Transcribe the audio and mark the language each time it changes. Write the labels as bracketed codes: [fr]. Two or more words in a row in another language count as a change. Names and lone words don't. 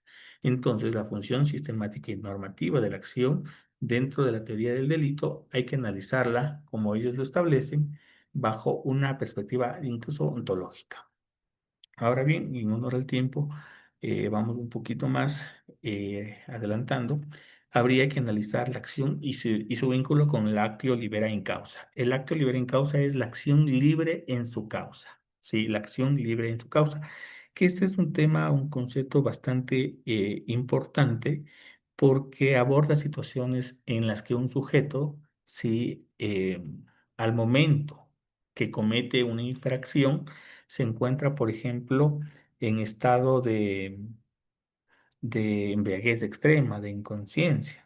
[es] Entonces, la función sistemática y normativa de la acción dentro de la teoría del delito hay que analizarla, como ellos lo establecen, bajo una perspectiva incluso ontológica. Ahora bien, y en honor al tiempo, vamos un poquito más adelantando. Habría que analizar la acción y su vínculo con el [la] actio libera in causa. [es] El [la] actio libera in causa [es] es la acción libre en su causa. ¿sí? La acción libre en su causa. Que este es un tema, un concepto bastante importante porque aborda situaciones en las que un sujeto, ¿sí? Al momento que comete una infracción, se encuentra, por ejemplo, en estado de embriaguez extrema, de inconsciencia.